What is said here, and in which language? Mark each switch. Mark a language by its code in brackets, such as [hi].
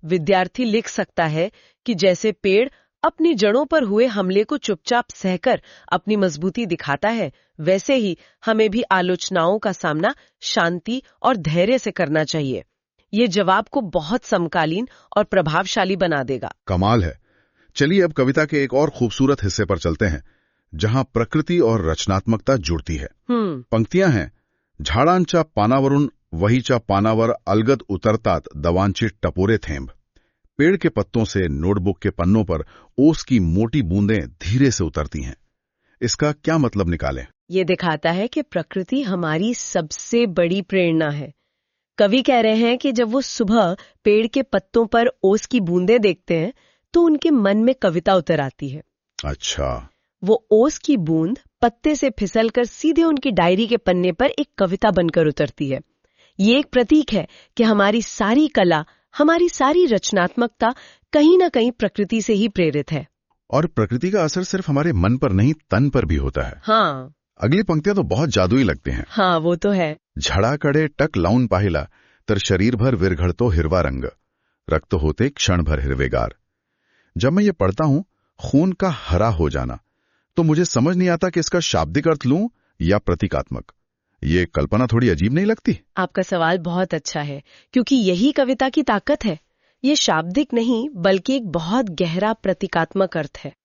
[hi] विद्यार्थी लिख सकता है कि जैसे पेड़ अपनी जड़ों पर हुए हमले को चुपचाप सहकर अपनी मजबूती दिखाता है, वैसे ही हमें भी आलोचनाओं का सामना शांति और धैर्य से करना चाहिए। ये जवाब को बहुत समकालीन और प्रभावशाली बना देगा। कमाल है। चलिए अब कविता के एक और खूबसूरत हिस्से पर चलते हैं, जहां प्रकृति और रचनात्मकता जुड़ती है। पंक्तियां हैं, [mr] झाडांच्या पानावरून वहीच्या पानावर अलगद उतरतात दवांचे टपोरे थेंब। [hi] पेड़ के पत्तों से नोटबुक के पन्नों पर ओस की मोटी बूंदें धीरे से उतरती हैं। इसका क्या मतलब निकालें? ये दिखाता है कि प्रकृति हमारी सबसे बड़ी प्रेरणा है। कवि कह रहे हैं कि जब वो सुबह पेड़ के पत्तों पर ओस की बूंदें देखते हैं तो उनके मन में कविता उतर आती है। अच्छा। वो ओस की बूंद पत्ते से फिसलकर सीधे उनकी डायरी के पन्ने पर एक कविता बनकर उतरती है। ये एक प्रतीक है कि हमारी सारी कला, हमारी सारी रचनात्मकता कहीं ना कहीं प्रकृति से ही प्रेरित है। और प्रकृति का असर सिर्फ हमारे मन पर नहीं, तन पर भी होता है। हाँ। अगली पंक्तियां तो बहुत जादुई लगती हैं। हाँ, वो तो है। [mr] झाडाकडे टक लावून पाहिला तर शरीरभर विरघळतो हिरवा रंग, रक्त होते क्षणभर हिरवेगार। [hi] जब मैं ये पढ़ता हूं, खून का हरा हो जाना, तो मुझे समझ नहीं आता कि इसका शाब्दिक अर्थ लूं या प्रतीकात्मक। ये कल्पना थोड़ी अजीब नहीं लगती? आपका सवाल बहुत अच्छा है, क्योंकि यही कविता की ताकत है। ये शाब्दिक नहीं बल्कि एक बहुत गहरा प्रतीकात्मक अर्थ है।